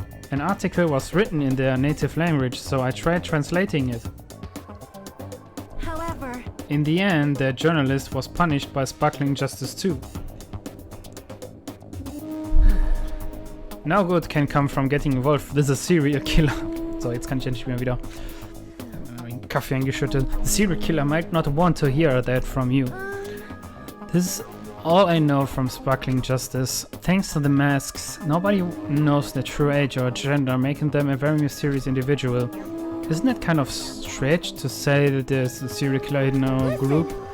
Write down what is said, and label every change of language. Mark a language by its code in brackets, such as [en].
[en] An article was written in their native language, so I tried translating it. However, In the end, the journalist was punished by Sparkling Justice too. No good can come from getting involved with a serial killer. [de] So, jetzt kann ich endlich mal wieder Kaffee eingeschüttet. [en] The serial killer might not want to hear that from you. This is all I know from Sparkling Justice. Thanks to the masks, nobody knows their true age or gender, making them a very mysterious individual. Isn't it kind of strange to say that there's a serial killer in our group?